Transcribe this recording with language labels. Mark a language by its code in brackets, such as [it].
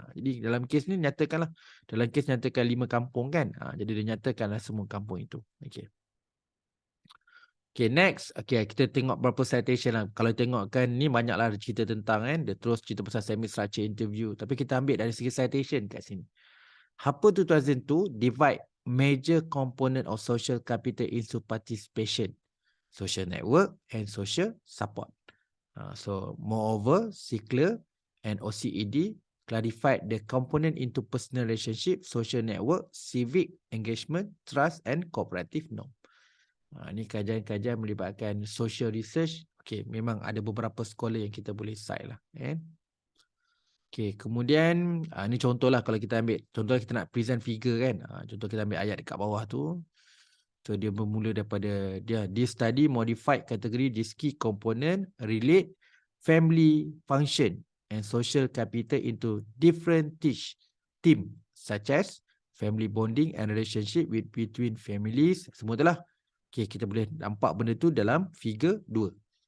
[ms] Jadi dalam kes ni nyatakanlah. Dalam kes nyatakan 5 kampung kan. Jadi dia nyatakanlah semua kampung itu. Okay. Okay, next. Okay, kita tengok berapa citation lah. Kalau tengok kan, ni banyaklah cerita tentang kan. Dia terus cerita pasal semi-structure interview. Tapi kita ambil dari segi citation kat sini. [en] Harper 2002 divide major component of social capital into participation, social network and social support. So, moreover, Sickler and OCED clarified the component into personal relationship, social network, civic engagement, trust and cooperative norm. [ms] Ini kajian-kajian melibatkan social research. Okay, memang ada beberapa scholar yang kita boleh cite lah. Okay, kemudian ini contohlah kalau kita ambil. Contohnya kita nak present figure kan. Contoh kita ambil ayat dekat bawah tu. [en] So [ms] dia bermula daripada [en] this study modified category this key component relate family function and social capital into different team such as family bonding and relationship between families. [ms] Semua itulah. Okay, kita boleh nampak benda tu dalam figure 2.